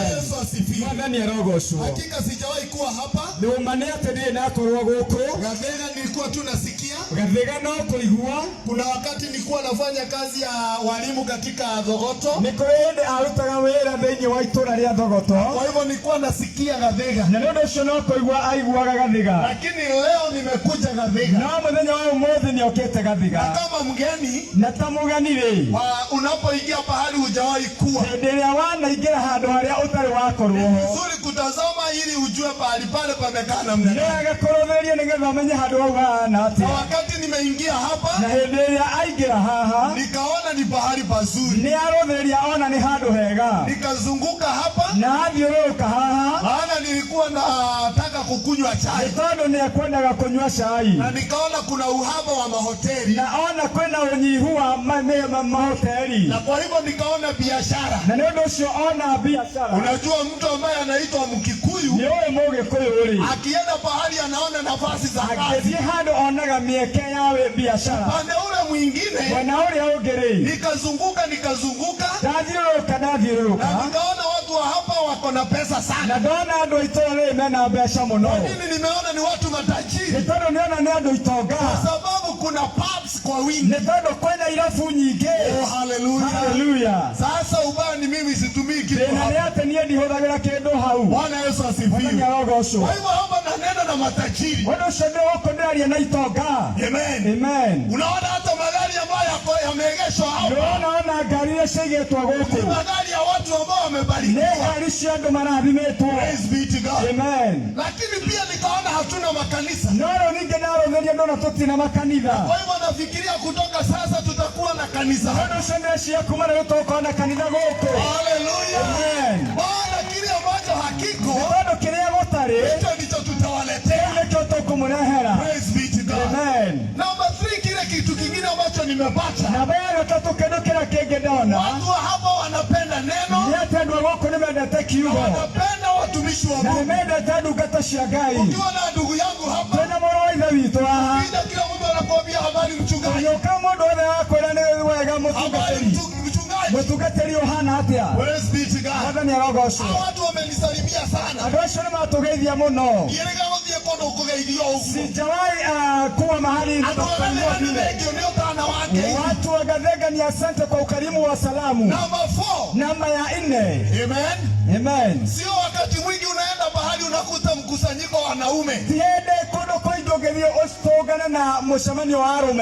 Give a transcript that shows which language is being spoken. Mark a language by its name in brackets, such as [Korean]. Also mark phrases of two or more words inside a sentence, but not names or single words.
[Swahili] Bwana Yesu asifiwe. [Kikuyu] Mwathani arogocwo. [Swahili] Hakika sijawahi kuwa hapa. [Kikuyu] Nĩũma nĩ atĩ ndirĩ nakorwo gũkũ. [Swahili] Gathega nilikuwa tu nasikia. [Kikuyu] Gathega no kũigua. [Swahili] Kuna wakati nilikuwa nafanya kazi ya walimu katika Thogoto. [Kikuyu] Nĩ kũrĩ hĩndĩ arutaga wĩra thĩinĩ wa itũũra rĩa Thogoto. [Swahili] Kwa hivyo nilikuwa nasikia Gathega. [Kikuyu] Na nĩ ũndũ ũcio no kũigua aiguaga Gathega. [Swahili] Lakini leo nimekuja Gathega. [Kikuyu] No mũthenya wa ũmũthĩ nĩokĩte Gathega. [Swahili] Na kama mgeni. [Kikuyu] Na ta mũgeni rĩ. [Swahili] Unapoingia pahali hujawahi kuwa. [Kikuyu] Hĩndĩ ĩrĩa wanaingĩra handũ harĩa ũtarĩ wakorwo. [Swahili] Ni vizuri kutazama ili ujue pahali pale pamekaa namna gani. [Kikuyu] Nĩ agakũrũthĩrie nĩgetha amenye handũ hau hana atĩa. [Swahili] Na wakati nimeingia hapa. [Kikuyu] Na hĩndĩ ĩrĩa aingĩra haha. [Swahili] Nikaona ni pahali pazuri. [Kikuyu] Nĩ arũthĩria ona nĩ handũ hega. [Swahili] Nikazunguka hapa. [Kikuyu] Na athiũrũrũka haha. [Swahili] Maana nilikuwa nataka kukunywa chai. [Kikuyu] Tondũ nĩekwendaga kũnyua cai. [Swahili] Na nikaona kuna uhaba wa mahoteli. [Kikuyu] Na ona kwĩna ũnyihu wa mahoteli. [Swahili] Na kwa hivyo nikaona biashara. [Kikuyu] Na nĩ ũndũ ũcio ona biashara. [Swahili] Unajua mtu ambaye anaitwa Mkikuyu. [Kikuyu] Nĩ ũyũ Mũgĩkũyũ rĩ. [Swahili] Akienda pahali anaona nafasi za kazi. [Kikuyu] Agĩthiĩ handũ onaga mĩeke ya biashara. [Swahili] Pande ule mwingine. [Kikuyu] Mwena ũrĩa ũngĩ rĩ. [Swahili] Nikazunguka. [Kikuyu] Ndathiũrũrũka. [Swahili] Na nikaona watu wa hapa wako na pesa sana. [Kikuyu] Na ndona andũ a itũũra rĩrĩ mena mbeca mũno. [Swahili] Kwa nini nimeona ni watu matajiri? [Kikuyu] Nĩ tondũ nĩona nĩ andũ itonga. [Swahili] Kwa sababu kuna pubs kwa wingi. [Kikuyu] Nĩ tondũ kwĩna irabu nyingĩ. [English] Oh, hallelujah. Hallelujah. [Swahili] Sasa ubaya ni mimi situmii kitu. [Kikuyu] Thĩna nĩ atĩ niĩ ndihũthagĩra kĩndũ hau. [Swahili] Bwana Yesu asifiwe. Kwa hivyo hapa nanena na matajiri. [Kikuyu] Ũndũ ũcio nĩwoka ndĩraria na itonga. [English] Amen. Amen. [Swahili] Unaona hata magari ambayo yameegeshwa hapa. [Kikuyu] Unaona gari iria ciigĩtwo gũkũ. [Swahili] Ni magari ya watu ambao wamebarikiwa. [Kikuyu] Nĩ gari cia andũ marathimĩtwo. [English] Praise be to God. Amen. [Swahili] Lakini pia nikaona hatuna makanisa. [Kikuyu] No rĩu ningĩ narũthĩria ndona tũtirĩ na makanitha. [Swahili] Kwa hivyo nafikiria kutoka sasa tutakuwa na kanisa. [Kikuyu] Ũndũ ũcio nĩciria kuma rĩu tũkorwo na kanitha gũkũ. [English] Hallelujah. Amen. [Swahili] Bwana kile ambacho hakiko. [Kikuyu] Tondũ kĩrĩa gũtarĩ. [Swahili] Hicho ndicho tutawaletea. [Kikuyu] Nĩkĩo tũkũmũrehera. [English] Praise be to God. Amen. Number 3, [Swahili] kile kitu kingine ambacho nimepata. [Kikuyu] Namba ya gatatũ kĩndũ kĩrĩa kĩngĩ ndona. [Swahili] Watu wa hapa wanapenda neno. [Kikuyu] Nĩ atĩ andũ a gũkũ nĩmendete kiugo. [Swahili] Wanapenda watumishi wa [Kikuyu] Na [Swahili] Mungu. [Kikuyu] nĩmendete ndungata cia Ngai. [Swahili] Ukiwa na ndugu yangu hapa. [Kikuyu] Twĩna mũrũ wa ithe witũ haha. [Swahili] Kila mtu anakuambia habari mchungaji. [Kikuyu] Ũgĩũka mũndũ wothe akwĩra nĩ wega mũtungatĩri. Mũtungatĩri ũhana atĩa? [English] Praise be to God. [Kikuyu] Mwathani arogocwo. [Swahili] Hao watu wamenisalimia sana. [Kikuyu] Andũ acio nĩmatũgeithia mũno. Ndirega gũthiĩ kũndũ kũgeithio ũguo. [Swahili] Sijawahi kuwa mahali watu wa Gathega ni asante kwa ukarimu wa salamu. [English] Number 4. [Kikuyu] Namba ya 4. [English] Amen. Amen. [Swahili] Sio wakati mwingi unaenda bahali unakuta mkusanyiko wa wanaume. Tiende kodo koidogethio ostogana na mshamanio wa arume.